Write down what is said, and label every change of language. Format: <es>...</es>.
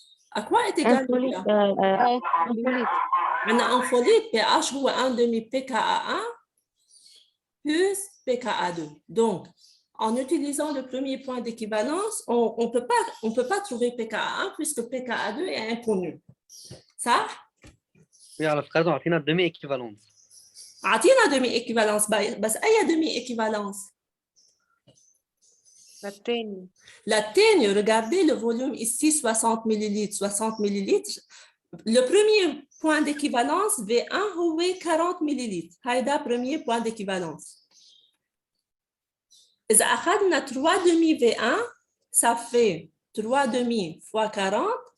<fr>À quoi est égal le pH? On a un ampholyte, pH ou 1 demi pKa1 plus pKa2. Donc, en utilisant le premier point d'équivalence, on ne peut pas trouver pKa1 puisque pKa2 est inconnu. Ça? Oui, alors, frère, on a une demi-équivalence.</fr> <ar>عطينا demi-équivalence, بس أي demi-équivalence?</ar> <fr>La teigne, regardez le volume ici, 60 millilitres. 60 millilitres. Le premier point d'équivalence, V1, est 40 millilitres. C'est le premier point d'équivalence. Si on a 3 demi V1, ça fait 3 demi fois 40,</fr>